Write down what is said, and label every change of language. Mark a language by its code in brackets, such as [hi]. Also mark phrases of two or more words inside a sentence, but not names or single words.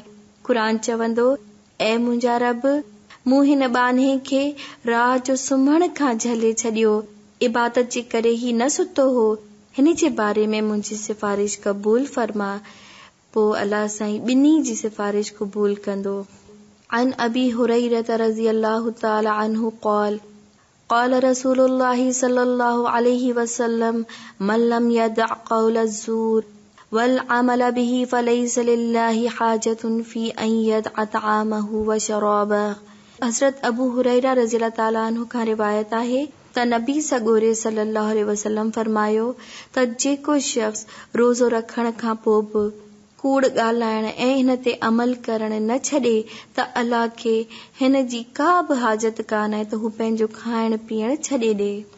[sd] क़ुरान चवंदो, ऐ मुंहिंजा रब, मूं हिन ॿान्हे खे रात जो सुम्हण खां झले छॾियो, इबादत जे करे ही न सुतो हो। हिन जे बारे में मुंहिंजी सिफारिश क़बूल फरमा। पोइ अल्लाह साईं ॿिन्ही जी सिफारिश क़बूल कंदो। [ar] عن أبي هريرة رضي الله تعالى عنه قال قال رسول الله صلى الله عليه وسلم من لم يدع قول الزور والعمل به فليس لله حاجة في أن يدع طعامه وشرابه. [sd] हज़रत अबू हुरैरा [ar] رضي الله تعالى عنه [sd] खां रिवायत आहे त नबी सॻोरे [ar] صلى الله عليه وسلم [sd] फरमायो त जेको शख़्स रोज़ो रखण खां पोइ बि कूड़ ॻाल्हाइण ऐं हिन ते अमल करण न छॾे त अल्लाह खे हिन जी का बि हाजत कान आहे त हू पंहिंजो खाइण पीअण छॾे ॾे।